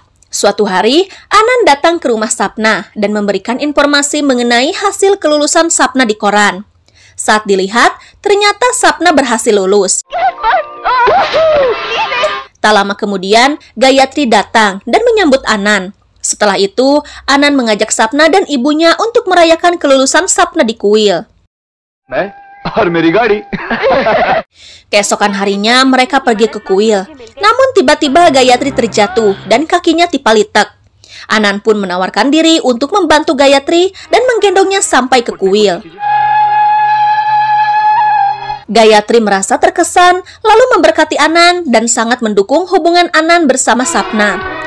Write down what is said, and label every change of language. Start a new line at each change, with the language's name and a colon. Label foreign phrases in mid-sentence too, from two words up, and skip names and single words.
Indonesian: Suatu hari, Anan datang ke rumah Sapna dan memberikan informasi mengenai hasil kelulusan Sapna di koran. Saat dilihat, ternyata Sapna berhasil lulus. Tak lama kemudian, Gayatri datang dan menyambut Anand. Setelah itu, Anand mengajak Sapna dan ibunya untuk merayakan kelulusan Sapna di kuil.
Hindi: मैं और मेरी गाड़ी.
Indonesian: Keesokan harinya, mereka pergi ke kuil. Namun tiba-tiba Gayatri terjatuh dan kakinya tipalitek. Anand pun menawarkan diri untuk membantu Gayatri dan menggendongnya sampai ke kuil. Gayatri merasa terkesan, lalu memberkati Anand dan sangat mendukung hubungan Anand bersama Sapna.